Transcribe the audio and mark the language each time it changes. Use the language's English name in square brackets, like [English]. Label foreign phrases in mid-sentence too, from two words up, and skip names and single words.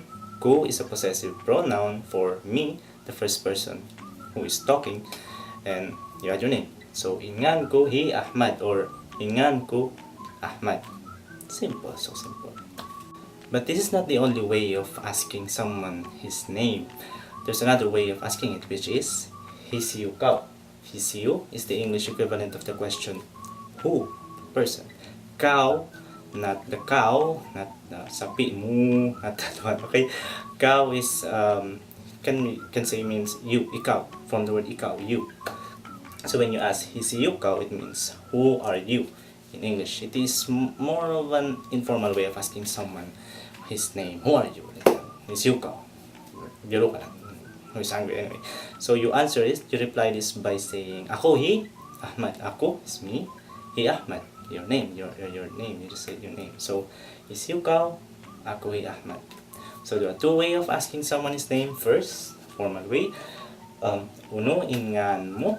[English] Ko is a possessive pronoun for me, the first person who is talking, and you add your name. So [Tausug] in ngan ko hi Ahmad [English] or [Tausug] in ngan ko Ahmad. [English] Simple, so simple. But this is not the only way of asking someone his name. There's another way of asking it, which is [Tausug] HISIYU kau. [English] HISIYU is the English equivalent of the question who, person. Kau, not the cow, not the [Tausug] sapi mu, [English] not that one. Okay, kau is can say means you, ikaw, from the word ikaw, you. So when you ask [Tausug] HISIYU kau, [English] it means who are you in English. It is more of an informal way of asking someone his name. Who are you? [Tausug] HISIYU kau. Biro ka lang. [English] Who's angry anyway. So you answer it, you reply this by saying [Tausug] ako hi Ahmad. [English] Ako is me. Hi Ahmad. Your name. Your name. You just say your name. So [Tausug] HISIYU kau. Ako hi Ahmad. [English] So there are 2 ways of asking someone his name. First, formal way. [Tausug] UNU IN NGAN MU.